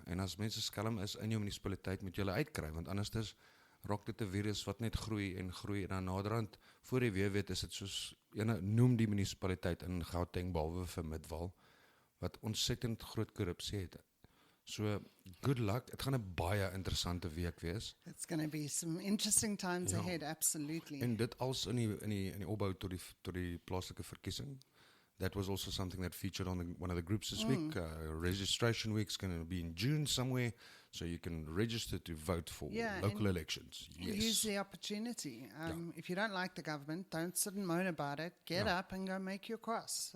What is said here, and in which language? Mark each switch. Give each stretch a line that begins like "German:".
Afrikaans: En as mense skelm is in jou munisipaliteit, moet jy hulle uitkry, want anders raak dit 'n virus wat net groei en dan naderhand, voor jy weer weet, is dit soos, noem die munisipaliteit in Gauteng, behalwe vir Midwal, wat ontsettend groot korrupsie het.
English: So, good luck.
Afrikaans: Het gaan 'n baie interessante week wees.
English: It's going to be some interesting times ahead, absolutely.
Afrikaans: En dit als in die opbou tot die plaaslike verkiesing.
English: That was also something that featured on one of the groups this week. Registration week's going to be in June somewhere, so you can register to vote for local elections. Yes. Use the opportunity. If you don't like the government, don't sit and moan about it. Get up and go make your cross.